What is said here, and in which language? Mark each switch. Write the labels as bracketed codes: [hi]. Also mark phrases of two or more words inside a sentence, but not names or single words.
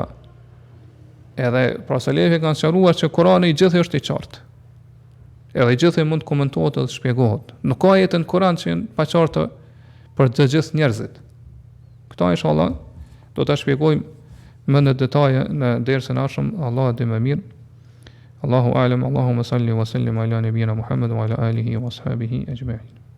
[sq] Edhe pra selefi kanë sqaruar që Kurani i gjithë është i qartë. Edhe i gjithë mund të komentohet dhe të shpjegohet. Nuk ka ajete në Kur'an që janë paqarta për të gjithë njerëzit. Këta inshallah do ta shpjegojmë më në detaje në dersën e ardhshëm. Allah e di më mirë. [ar] الله أعلم. اللهم صل وسلم على نبينا محمد وعلى آله وأصحابه أجمعين.